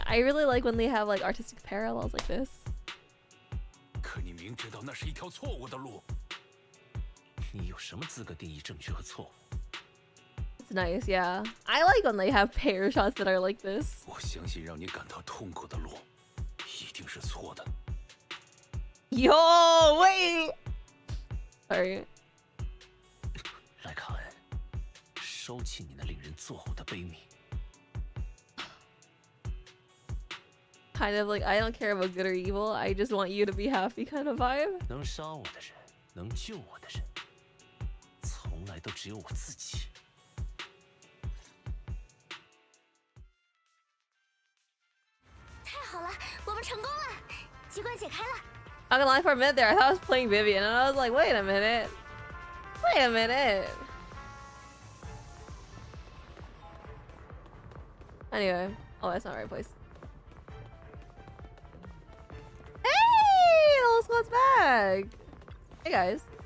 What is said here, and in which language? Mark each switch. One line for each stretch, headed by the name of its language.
English: I really like when they have like artistic parallels like this.
Chinese: 可你明知道那是一条错误的路。你有什么资格定义正确和错误？
English: It's nice, yeah. I like when they have pair shots that are like this. 我相信让你感到痛苦的路，一定是错的。 Yo, wait. Sorry.
Chinese: 莱卡恩，收起你那令人作呕的悲悯。
English: Kind of like I don't care about good or evil. I just want you to be happy kind of vibe.
Chinese: 能杀我的人，能救我的人，从来都只有我自己。太好了，我们成功了，机关解开了。
English: I'm gonna lie, for a minute there, I thought I was playing Vivian, and I was like, wait a minute. Wait a minute. Anyway, oh, that's not the right place. Hey, the whole squad's back. Hey guys.